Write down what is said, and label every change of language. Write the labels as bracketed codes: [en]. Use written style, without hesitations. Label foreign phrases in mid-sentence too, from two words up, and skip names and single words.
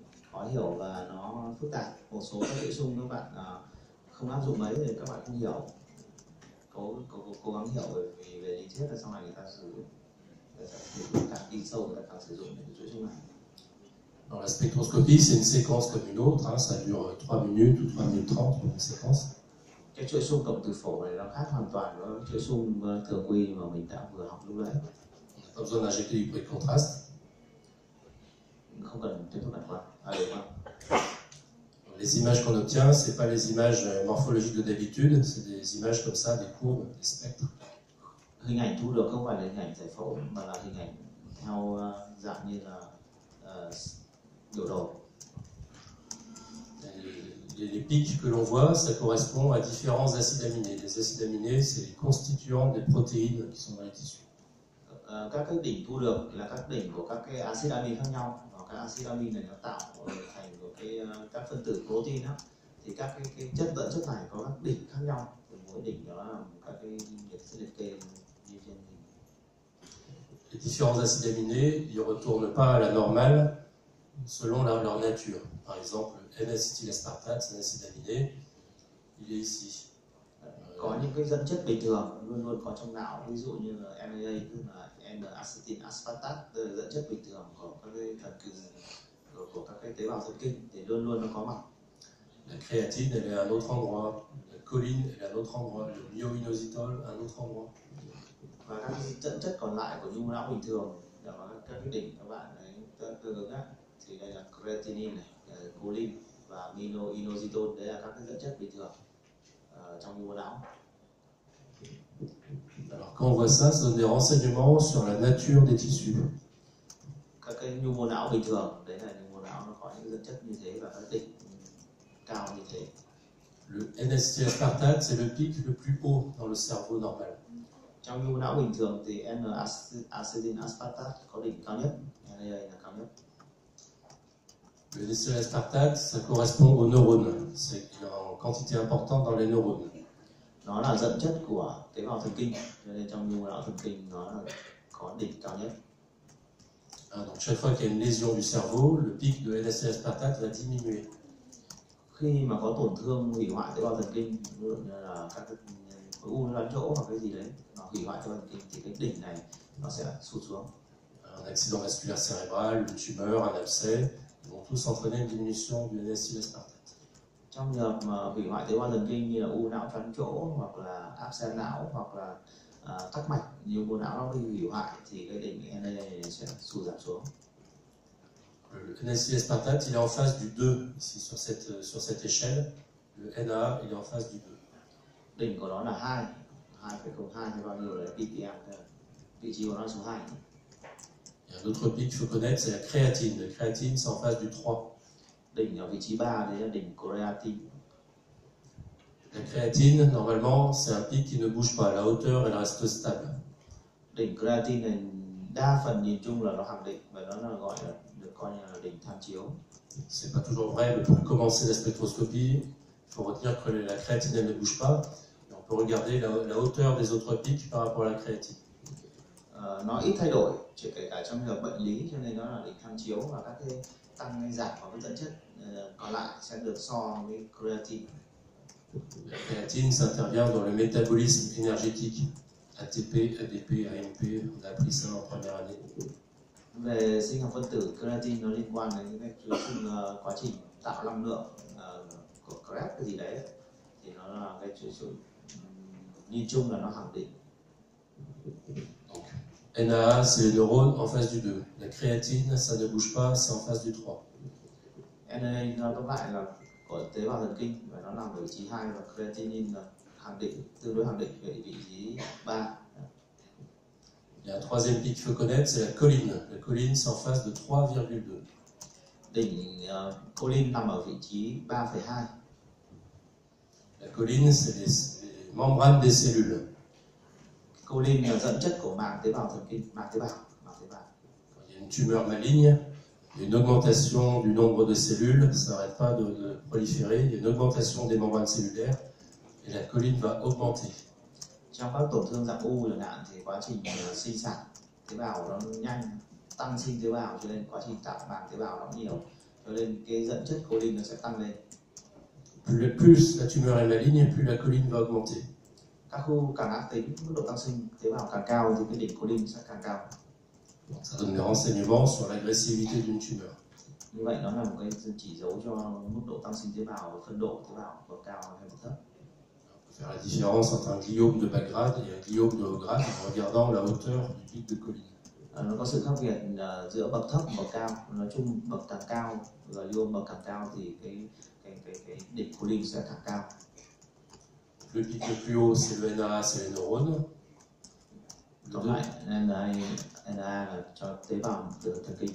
[vi] khó hiểu và nó phức tạp. Một số các chuỗi xung các bạn không áp dụng mấy thì các bạn không hiểu. Cố gắng hiểu vì về lý thuyết là sau này người ta sử dụng, càng đi sâu người ta càng sử dụng những cái chuỗi xung này. [fr] Dans la spectroscopie, c'est une séquence comme une autre, hein, ça dure 3 minutes ou 3 minutes 30 pour une séquence. [vi] Cái chuỗi xung cộng từ phổ này nó khác hoàn toàn với chuỗi xung thường quy mà mình đã vừa học lúc nãy. [fr] Pas besoin d'injecter du bruit de contraste. [vi] Không cần tiếp tục đặt qua. Đúng không? [fr] Les images qu'on obtient, c'est pas les images morphologiques de d'habitude, c'est des images comme ça, des courbes, des spectres. [vi] Hình ảnh thu được không phải là hình ảnh giải phẫu mà là hình ảnh theo dạng như là biểu đồ. [fr] Les pics que l'on voit, ça correspond à différents acides aminés. Les acides aminés, c'est les constituants des protéines qui sont dans les tissus. [vi] Các cái đỉnh thu được là các đỉnh của các cái axit amin khác nhau, và các axit amin này nó tạo thành của các phân tử protein đó. Thì các cái chất dẫn chất này có các đỉnh khác nhau, thì mỗi đỉnh đó là các cái liệt kê như trên hình. [fr] Les différents acides aminés, ils ne retournent pas à la normale selon leur nature. Par exemple, le N-acetylaspartate, c'est un acide aminé, il est ici. [vi] Có những cái dẫn chất bình thường luôn luôn có trong não, ví dụ như là NA, tức là N-acetylaspartate, tức là dẫn chất bình thường của các cái thần kinh, của các cái tế bào thần kinh thì luôn luôn nó có mặt. [fr] La créatine, elle est à un autre endroit. La choline, elle est à un autre endroit. Le myoinositol, à un autre endroit. [vi] Và các cái dẫn chất còn lại của nhu mô não bình thường, là các cái đỉnh các bạn ấy tương ứng á, thì đây là creatinine này, choline và myoinositol, đấy là các cái dẫn chất bình thường trong nhu mô não. [fr] Alors quand on voit ça, ça donne des renseignements sur la nature des tissus. [vi] Các cái nhu mô não bình thường, đấy là nhu mô não nó có những dẫn chất như thế và các đỉnh cao như thế. [fr] Le N-acetylaspartate, c'est le pic le plus haut dans le cerveau normal. [vi] Trong nhu mô não bình thường thì N-acetylaspartate có đỉnh cao nhất, NA là cao nhất. [fr] Le N-acetylaspartate, ça correspond aux neurones. C'est en quantité importante dans les neurones. [vi] Nó là dẫn chất của tế bào thần kinh, cho nên trong nhu mô não thần kinh nó là có đỉnh cao nhất. [fr] Donc chaque fois qu'il y a une lésion du cerveau, le pic de N-acetylaspartate va diminuer. [vi] Khi mà có tổn thương hủy hoại tế bào thần kinh, ví dụ như là các cái khối u đoán chỗ hoặc cái gì đấy, nó hủy hoại tế bào thần kinh thì cái đỉnh này nó sẽ sụt xuống. [fr] Un accident vasculaire cérébral, une tumeur, un abcès, ils vont tous entraîner une diminution du N-acetylaspartate. [vi] Trong trường hợp mà hủy hoại tế bào thần kinh như là u não xoắn chỗ hoặc là áp xe não hoặc là tắc mạch, nhiều mô não nó bị hủy hoại thì cái đỉnh NA này sẽ sụt giảm xuống. [fr] Le N-acetylaspartate, il est en face du 2 ici sur cette échelle. Le NA, il est en face du 2. [vi] Đỉnh của nó là 2, 2,02 hay bao nhiêu đấy, ppm, vị trí của nó là số 2. [fr] Il y a un autre pic qu'il faut connaître, c'est la créatine. La créatine, c'est en face du 3. [vi] Đỉnh ở vị trí 3 đấy là đỉnh creatine. [fr] La créatine, normalement, c'est un pic qui ne bouge pas. La hauteur, elle reste stable. [vi] Đỉnh creatine này đa phần nhìn chung là nó khẳng định và nó là gọi là được coi như là đỉnh tham chiếu. [fr] C'est pas toujours vrai, mais pour commencer la spectroscopie, il faut retenir que la créatine, elle ne bouge pas. Et on peut regarder la hauteur des autres pics par rapport à la créatine. [vi] Nó ít thay đổi, chỉ kể cả trong trường hợp bệnh lý, cho nên nó là đỉnh tham chiếu và các cái tăng hay giảm của các dẫn chất còn lại sẽ được so với creatine. [fr] La créatine, ça intervient dans le métabolisme énergétique. ATP, ADP, AMP, on a appris ça en première année. [vi] Về sinh học phân tử, creatine nó liên quan đến cái quá trình tạo năng lượng của Krebs cái gì đấy, thì nó là cái chuỗi nhìn chung là nó khẳng định. [fr] Donc, NAA, c'est les neurones en face du 2. La créatine, ça ne bouge pas, c'est en face du 3. [vi] NA nó tóm lại là của tế bào thần kinh và nó nằm ở vị trí 2 và creatinine là khẳng định, tương đối khẳng định về vị trí 3. [fr] Il y a un troisième pic qu'il faut connaître, c'est la choline. La choline, c'est en face de 3,2. [vi] Đỉnh choline nằm ở vị trí 3,2. [fr] La choline, c'est les membranes des cellules. [vi] Choline là dẫn chất của màng tế bào thần kinh, màng tế bào. [fr] Quand il y a une tumeur maligne, il y a une augmentation du nombre de cellules, ça n'arrête pas de proliférer, il y a une augmentation des membranes cellulaires, et la choline va augmenter. [vi] Trong các tổn thương dạng u chẳng hạn thì quá trình sinh sản tế bào nó nhanh, tăng sinh tế bào cho nên quá trình tạo màng tế bào nó nhiều, cho nên cái dẫn chất choline nó sẽ tăng lên. [fr] Plus la tumeur est maligne, plus la choline va augmenter. [vi] Các khu càng ác tính, mức độ tăng sinh tế bào càng cao thì cái đỉnh choline sẽ càng cao. [fr] Donc, ça donne des renseignements sur l'agressivité d'une tumeur. [vi] Như vậy nó là một cái chỉ dấu cho mức độ tăng sinh tế bào và phân độ tế bào bậc cao hay bậc thấp. [fr] On peut faire la différence entre un gliome de bas grade et un gliome de haut grade en regardant la hauteur du pic de choline. [vi] Nó có sự khác biệt giữa bậc thấp và bậc cao. Nói chung bậc càng cao và gliom bậc càng cao thì cái đỉnh choline sẽ càng cao. [fr] Le pic le plus haut, c'est le NAA, c'est les neurones. [vi] Còn lại NAA là cho tế bào thần kinh.